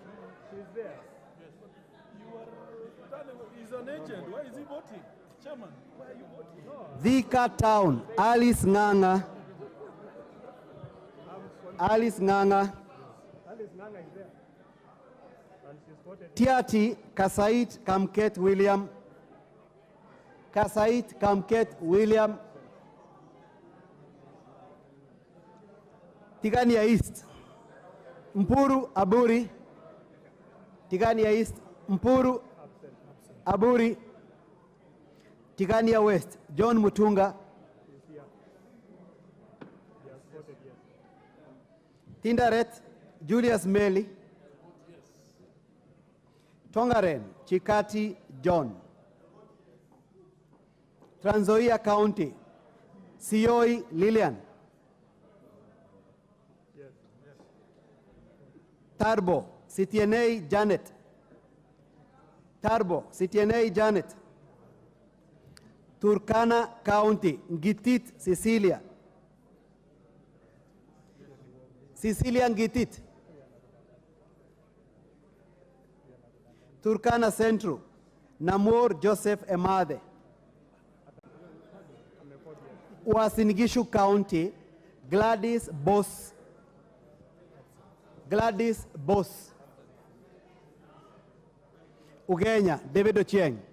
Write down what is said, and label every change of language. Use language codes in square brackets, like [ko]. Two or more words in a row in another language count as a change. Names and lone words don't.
[en] She's there. He's an agent. Why is he voting? Chairman, why are you voting? Thika Town, Alice Nganga. Alice Nganga. Alice Nganga is there. And she's voted. Tiati, Kasait Kamket William. Kasait Kamket William. Tigania East, Mpuru Aburi. Tigania East, Mpuru Aburi. Tigania West, John Mutunga. Tindaret, Julius Meli. Tongaren, Chikati John. Trans Nzoia County, Sioi Lillian. Tarbo, CTNA Janet. Tarbo, CTNA Janet. Turkana County, Ngitit Cecilia. Cecilia Ngitit. Turkana Central, Namor Joseph Emade. Uasin Gishu County, Gladys Boss. Gladys Boss. Ugenya, David Ochieng.